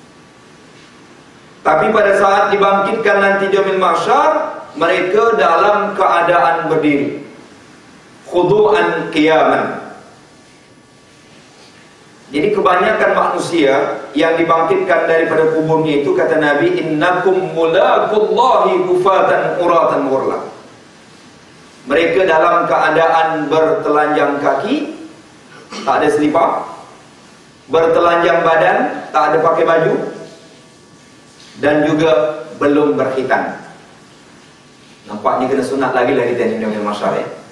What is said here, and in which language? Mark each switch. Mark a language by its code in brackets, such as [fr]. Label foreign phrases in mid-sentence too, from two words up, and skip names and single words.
[ms] Tapi pada saat dibangkitkan nanti di [ar] يوم المحشر, [ms] mereka dalam keadaan berdiri, [ar] خضوعا قياما. [ms] Jadi kebanyakan manusia yang dibangkitkan daripada kuburnya itu, kata Nabi, [ar] إنكم ملاقو الله حفاة عراة غرلا. [ms] Mereka dalam keadaan bertelanjang kaki, tak ada selipar, bertelanjang badan, tak ada pakai baju, dan juga belum berkhitan. Nampaknya kena sunat lagi lah kita ni dalam masyarakat.